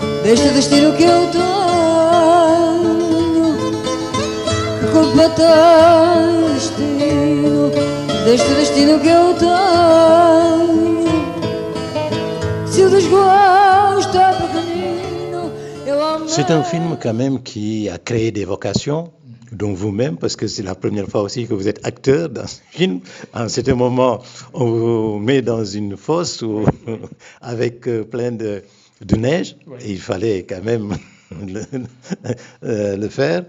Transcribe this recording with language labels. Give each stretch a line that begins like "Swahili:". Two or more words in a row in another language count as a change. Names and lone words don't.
Portuguese: deste destino que eu tenho. Que culpa tem destino, deste destino que eu tenho? Se o desgosto é pequenino, eu amo.
French: C'est un film quand même qui a créé des vocations, dont vous-même, parce que c'est la première fois aussi que vous êtes acteur dans ce film. En ce moment, on vous met dans une fosse avec plein de neige, oui. Et il fallait quand même le faire.